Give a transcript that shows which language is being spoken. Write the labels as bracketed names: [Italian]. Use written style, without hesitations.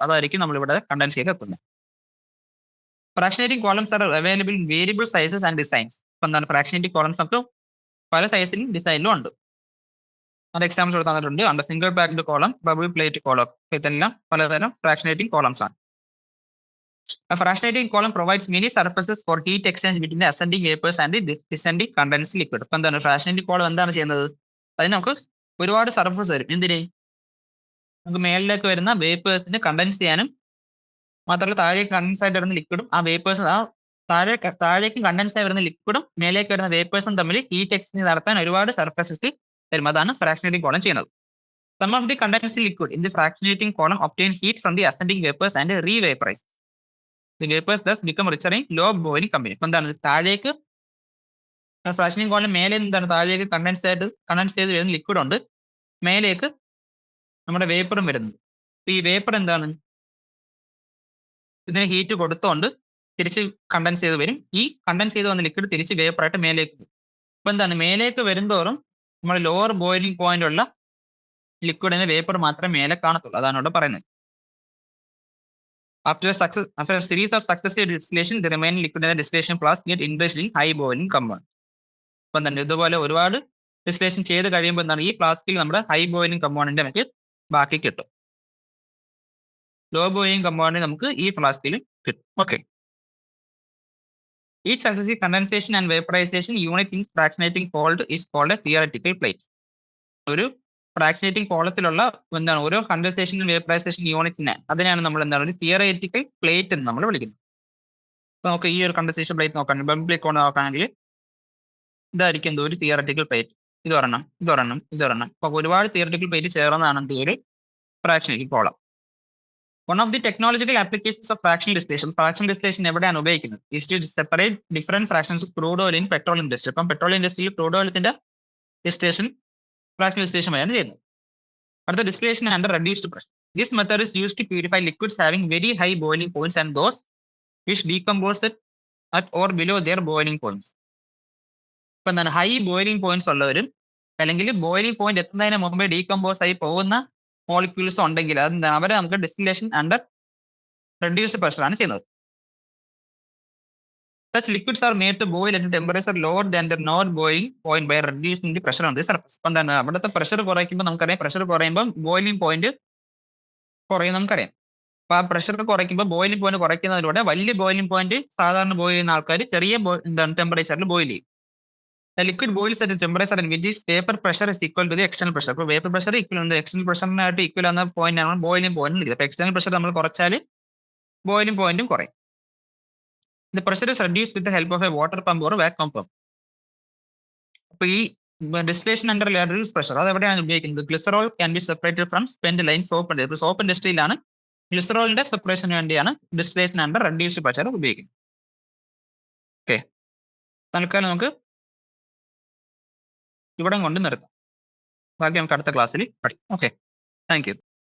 [Malayalam] അതായിരിക്കും നമ്മളിവിടെ കണ്ടൻസ് ചെയ്ത് എത്തുന്നത്. [English] Fractionating columns are available in variable sizes and designs. [Malayalam] ഇപ്പൊ എന്താണ് ഫ്രാക്ഷനേറ്റിംഗ് കോളംസ് നമുക്ക് പല സൈസിലും ഡിസൈനിലും ഉണ്ട്. അത് എക്സാമ്പിൾസ് ഇവിടെ തന്നിട്ടുണ്ട്. Under single packed column, bubble plate column, ഇതെല്ലാം പലതരം ഫ്രാക്ഷനേറ്റിംഗ് കോളംസ് ആണ്. [English] A fractionating column provides many surfaces for heat exchange between the ascending vapors and the descending condensed liquid. [Malayalam] ഇപ്പൊ എന്താണ് ഫ്രാക്ഷനേറ്റിംഗ് കോളം എന്താണ് ചെയ്യുന്നത്, അതിന് നമുക്ക് ഒരുപാട് സർഫസ് തരും. എന്തിന്, നമുക്ക് മേളിലേക്ക് വരുന്ന വേപ്പേഴ്സിന് കണ്ടൻസ് ചെയ്യാനും മാത്രമല്ല താഴേക്ക് കണ്ടൻസ് ആയിട്ട് വരുന്ന ലിക്വിഡും ആ വേപ്പേഴ്സ് താഴേക്ക് കണ്ടൻസ് ആയി വരുന്ന ലിക്വിഡും മേലേക്ക് വരുന്ന വേപ്പേഴ്സും തമ്മിൽ ഹീറ്റ് എക്സ്ചേഞ്ച് നടത്താൻ ഒരുപാട് സർഫസസ് തരും. അതാണ് ഫ്രാക്ഷനേറ്റിംഗ് കോളം ചെയ്യുന്നത്. [English] Some of the condensed liquid in the fractionating column obtain heat from the ascending vapors and re-vaporize. The vapors thus become richer in low boiling company. [Malayalam] ഇപ്പൊ എന്താണ് താഴേക്ക് ഫ്രാക്ഷനിങ് column മേലെ എന്താണ് താഴേക്ക് കണ്ടൻസ് ചെയ്ത് വരുന്ന ലിക്വിഡ് ഉണ്ട്, മേലേക്ക് നമ്മുടെ വേപ്പറും വരുന്നത്. ഈ വേപ്പർ എന്താണ് ഇതിന് ഹീറ്റ് കൊടുത്തോണ്ട് തിരിച്ച് കണ്ടൻസ് ചെയ്ത് വരും. ഈ കണ്ടൻസ് ചെയ്ത് വന്ന ലിക്വിഡ് തിരിച്ച് വേപ്പറായിട്ട് മേലേക്ക് വരും. ഇപ്പൊ എന്താണ് മേലേക്ക് വരുന്തോറും നമ്മൾ ലോവർ ബോയിലിംഗ് പോയിന്റ് ഉള്ള ലിക്വിഡിന് വേപ്പർ മാത്രമേ മേലെ കാണത്തുള്ളൂ. അതാണ് ഇവിടെ പറയുന്നത്. [English] After a series of successive distillation, the remaining liquid in the distillation flask get increased in high boiling compound. [Malayalam] ഇപ്പം തന്നെ ഇതുപോലെ ഒരുപാട് ഡിസ്റ്റിലേഷൻ ചെയ്ത് കഴിയുമ്പോൾ എന്താണ് ഈ ഫ്ലാസ്കിൽ നമ്മുടെ ഹൈ ബോയിലിംഗ് കമ്പൗണ്ടിന്റെ നമുക്ക് ബാക്കി കിട്ടും. ലോ ബോയിലിംഗ് കമ്പൗണ്ട് നമുക്ക് ഈ ഫ്ലാസ്കിൽ കിട്ടും. Okay. [English] Each successive condensation and vaporization unit in fractionating cold is called a theoretical plate. [Malayalam] ഒരു ഫ്രാക്ഷനേറ്റിംഗ് കോളത്തിലുള്ള എന്താണ് ഓരോ കണ്ടൻസേഷൻ വേപ്പറൈസേഷൻ യൂണിറ്റിനെ അതിനാണ് നമ്മൾ എന്താണ് ഒരു തിയററ്റിക്കൽ പ്ലേറ്റ് എന്ന് നമ്മൾ വിളിക്കുന്നത്. അപ്പൊ നമുക്ക് ഈ ഒരു കണ്ടൻസേഷൻ പ്ലേറ്റ് നോക്കാൻ ബംബ്ലിക് കൊണ്ട് നോക്കുകയാണെങ്കിൽ ഇതായിരിക്കും എന്തോ ഒരു തിയററ്റിക്കൽ പ്ലേറ്റ്. ഇതൊരെണ്ണം. അപ്പൊ ഒരുപാട് തിയററ്റിക്കൽ പ്ലേറ്റ് ചേർന്നതാണ് എന്ത് ഒരു fractionating column. [English] One of the technological applications of fractional distillation, fractional distillation [Malayalam] എവിടെയാണ് ഉപയോഗിക്കുന്നത്, [English] is to separate different fractions of crude oil in petroleum industry. [Malayalam] അപ്പം പെട്രോളിയം ഇൻഡസ്ട്രിയിൽ ക്രൂഡ് ഓയിലത്തിന്റെ ഡിസ്റ്റിലേഷൻ ഫ്രാക്ഷണൽ ഡിസ്റ്റിലേഷൻ വരെയാണ് ചെയ്യുന്നത്. അടുത്ത distillation under reduced pressure. [English] This method is used to purify liquids having very high boiling points and those which decompose at or below their boiling points. [Malayalam] ഇപ്പൊ എന്താണ് high boiling points ഉള്ളവരും അല്ലെങ്കിൽ boiling point എത്തുന്നതിന് മുമ്പേ decompose ആയി പോകുന്ന molecules ഉണ്ടെങ്കിൽ അത് അവരെ നമുക്ക് ഡിസ്റ്റിലേഷൻ അണ്ടർ റെഡ്യൂസ്ഡ് പ്രഷർ ആണ് ചെയ്യുന്നത്. [English] Such liquids are made to boil at a temperature lower than the known boiling point by reducing the pressure on the surface. [Malayalam] അപ്പം എന്താണ് അവിടുത്തെ പ്രഷർ കുറയ്ക്കുമ്പോൾ നമുക്കറിയാം, പ്രഷർ കുറയുമ്പോൾ ബോയിലിംഗ് പോയിന്റ് കുറയും നമുക്കറിയാം. അപ്പൊ ആ പ്രഷർ കുറയ്ക്കുമ്പോൾ ബോയിലിംഗ് പോയിന്റ് കുറയ്ക്കുന്നതിലൂടെ വലിയ ബോയിലിംഗ് പോയിന്റ് സാധാരണ ബോയിൽ ചെയ്യുന്ന ആൾക്കാർ ചെറിയ എന്താണ് ടെമ്പറേച്ചറിൽ ബോയിൽ ചെയ്യും. [English] The liquid boils at a temperature in which its vapor pressure is equal to the external pressure. [Malayalam] അപ്പോൾ വേപ്പർ പ്രഷർ ഈക്വൽ ആണ് എക്സ്റ്റേണൽ പ്രഷറിനായിട്ട് ഈക്വൽ ആവുന്ന പോയിന്റ് ആണ് ബോയിലിംഗ് പോയിന്റ് വിളിക്കുന്നത്. അപ്പോൾ എക്സ്റ്റേണൽ പ്രഷർ നമ്മൾ കുറച്ചാൽ ബോയിലിംഗ് പോയിന്റും കുറയും. [English] The pressure is reduced with the help of a water pump or vacuum pump. [Malayalam] അപ്പോൾ ഈ ഡിസ്റ്റിലേഷൻ അണ്ടർ reduced പ്രഷർ അത് എവിടെയാണ് ഉപയോഗിക്കുന്നത്? [English] Glycerol can be separated from spent lye soap. [Malayalam] ഇപ്പോൾ സോപ്പ് ഇൻഡസ്ട്രിയിലാണ് ഗ്ലിസറോളിന്റെ സെപ്പറേഷന് വേണ്ടിയാണ് ഡിസ്റ്റിലേഷൻ അണ്ടർ റെഡ്യൂസ്ഡ് പ്രഷർ ഉപയോഗിക്കുന്നത്. Okay, തൽക്കാലം നമുക്ക് ഇവിടെ കൊണ്ട് നിർത്താം. ബാക്കി നമുക്ക് അടുത്ത ക്ലാസ്സിൽ പഠിക്കാം. Okay, thank you.